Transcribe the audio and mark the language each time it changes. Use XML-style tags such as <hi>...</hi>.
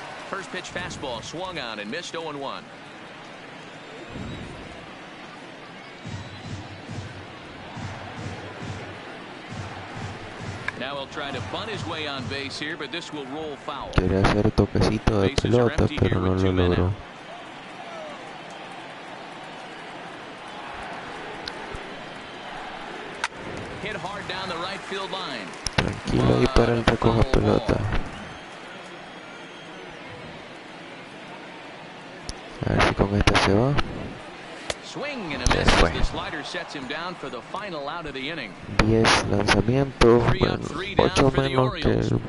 <en>First pitch fastball swung on and missed 0-1. Now he'll try to bunt his way on base here, but this will roll foul.</en> <es>Quería hacer toquecito de pelota, pero no lo logró.</es> <en>Hit hard down the right field line.</en> <es>Tranquilo ahí para el recoja pelota. A ver si con esta se va.</es> <en>Swing and a miss as the slider sets him down for the final out of the inning.</en> <es>10 lanzamientos, bueno, 8 menos que el,</es>